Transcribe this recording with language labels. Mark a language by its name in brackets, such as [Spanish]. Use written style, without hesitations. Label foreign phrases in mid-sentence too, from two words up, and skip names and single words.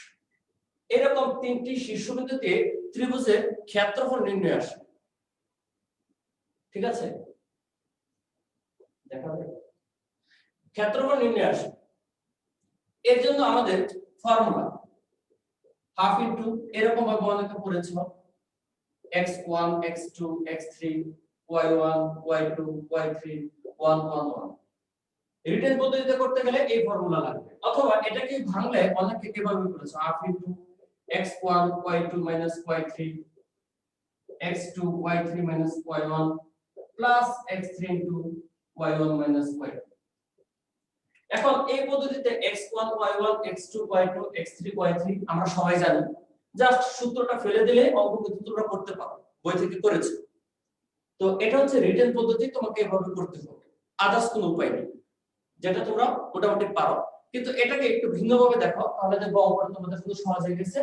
[Bangla] এরকম তিনটি শীর্ষবিন্দুতে ত্রিভুজের ক্ষেত্রফল নির্ণয় আসে। ঠিক আছে, দেখা যায় ক্ষেত্রফল নির্ণয় আসে। এর জন্য আমাদের ফর্মুলা [English] half into [Bangla] এরকম ভাবে অনেকে পড়েছ x1 x2 x3 y1 y2 y3 1 1 1। রিটেন পদ্ধতিতে করতে গেলে এই ফর্মুলা লাগবে, অথবা এটাকে ভাঙলে অনেকে কিভাবে করেছে [English] half into [Bangla] x1 y2 y3 x2 y3 y1 প্লাস x3 y1 y2। এখন এই পদ্ধতিতে x1 y1 x2 y2 x3 y3 আমরা সবাই জানি, জাস্ট সূত্রটা ফেলে দিলে অঙ্ক সূত্রটা করতে পারো, বই থেকে করেছো। তো এটা হচ্ছে রিটেন পদ্ধতি, তোমাকে এভাবে করতে হবে, আদার্স কোনো উপায় নেই, যেটা তোমরা মোটামুটি পারো। কিন্তু এটাকে একটু ভিন্নভাবে দেখো, তাহলে দেখো অঙ্কটা তোমাদের শুধু সহজ হয়ে গেছে।